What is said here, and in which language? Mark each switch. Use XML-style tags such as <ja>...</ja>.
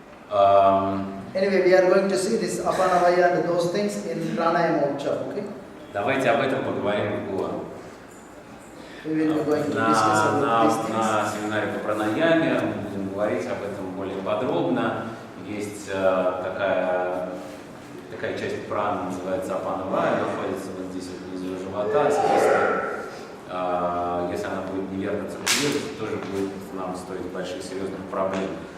<en>Anyway, we are going to see this apana vayu and those things in pranayama workshop, okay?</en> <ru>Давайте об этом поговорим в Гуа.</ru> <en>We will be going to discuss about these things.</en> <ru>На семинаре по пранаяме мы будем говорить об этом более подробно. Есть такая часть праны, называется апана вая, находится вот здесь вот внизу живота. Соответственно, если она будет неверно циркулировать, тоже будет нам стоить больших серьезных проблем.</ru>